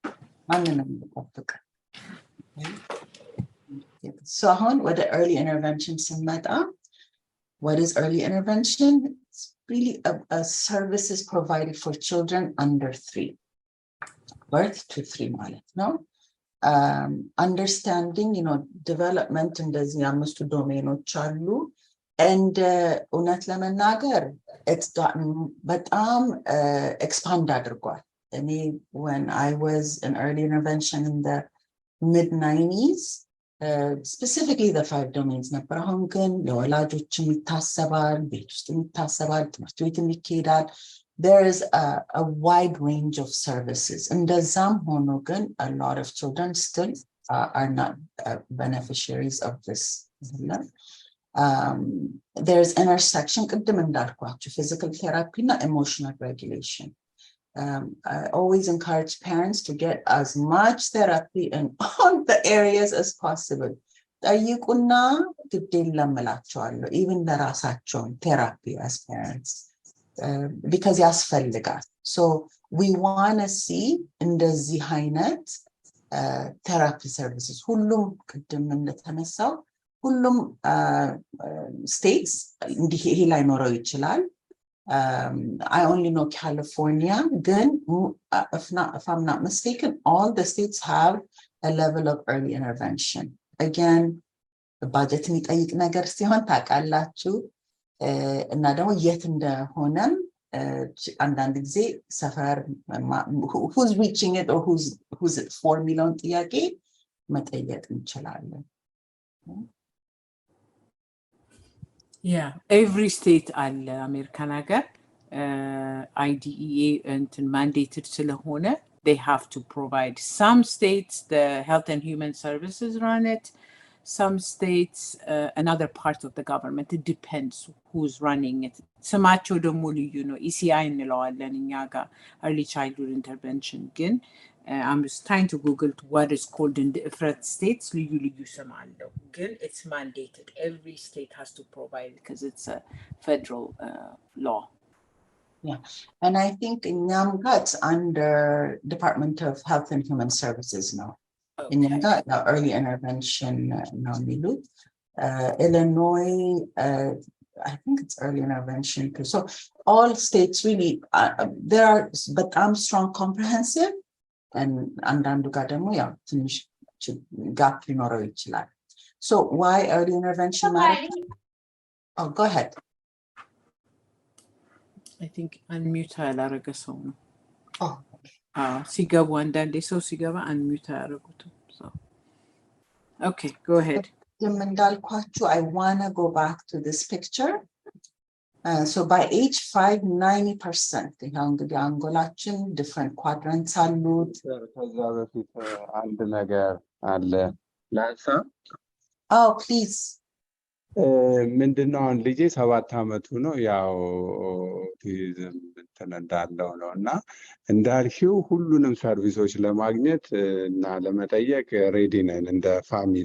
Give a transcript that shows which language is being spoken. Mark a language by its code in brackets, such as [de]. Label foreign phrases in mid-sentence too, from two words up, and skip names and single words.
[en] So what the early intervention what is early intervention? It's really a services provided for children under 3, birth to 3 [am] ማለት ነው [en] understanding development [am] እንደዚህ አምስቱ ዶሜኖች አሉ [en] And [am] እውነት ለመናገር [en] it's gotten [am] በጣም expand አድርጓል. [en] I mean, when I was in early intervention in the mid-90s, specifically the 5 domains [am] ነበር አሁን ግን ለወላጆችም ይታሰባል ቤት ውስጥም ይታሰባል ትምህርት ቤትም ይካሄዳል. [en] There is a wide range of services [am] እንደዛም ሆኖ ግን [en] a lot of children still are not beneficiaries of this. There's intersection [am] ቅድም እንዳልኳችሁ [en] physical therapy እና emotional regulation. I always encourage parents to get as much therapy in all the areas as possible. [am] ጠይቁና ግድ የለም እላቸዋለሁ even ለራሳቸው [en] therapy as parents because [am] ያስፈልጋል. [en] So we want to see [am] እንደዚህ አይነት [en] therapy services [am] ሁሉም ቅድም እንደተነሳው ሁሉም states እንዲህ ይሄ ላይኖረው ይችላል. [en] I only know California. Then, if I'm not mistaken, all the states have a level of early intervention. Again, the budget [am] የሚጠይቅ ነገር ሲሆን ታውቃላችሁ እና ደግሞ የት እንደሆነም አንዳንድ ጊዜ ሰፈር [en] who's reaching it or who's it for [am] የሚለውን ጥያቄ መጠየቅ እንችላለን. [en] Yeah, every state [am] አለ አሜሪካን ሀገር IDEA እንትን mandated ስለሆነ [en] they have to provide. Some states the Health and Human Services run it. Some states another part of the government. It depends who's running it. [am] ስማቸው ደግሞ ልዩ ነው. ECI እንለዋለን እኛ ጋር [en] early childhood intervention ግን I'm just trying to Google what is called in different states. [am] ልዩ ስም አለው ግን [en] it's mandated. Every state has to provide because it's a federal law. Yeah, and I think in Nyamga it's under Department of Health and Human Services now. Okay. In Nyamga, early intervention now Milu. Illinois, I think it's early intervention too. So all states really there are, but I'm strong comprehensive. [am] And አንዳንዱ ጋር ደግሞ ያው ትንሽ ጋፕ ሊኖረው ይችላል. [en] So why early intervention matters? Oh, go ahead. I think [am] unmute ያላረገ ሰው ነው. [en] Oh. [am] ሲገቡ አንዳንዴ ሰው ሲገባ unmute ያረጉት. [en] So okay, go ahead. እንዳልኳችሁ I want to go back to this picture. So by age 5, 90%. [am] ይሄው እንግዲህ አንጎላችን [en] different quadrants [am] አሉት. ከዛ በፊት አንድ ነገር አለ ላንሳ. [en] Oh, please. [am] ምንድነው ልጄ 7 አመቱ ነው ያው ኦቲዝም እንዳለው ነው እና እንዳልሽው ሁሉንም ሰርቪሶች ለማግኘት እና ለመጠየቅ ሬዲ ነን እንደ ፋሚሊ.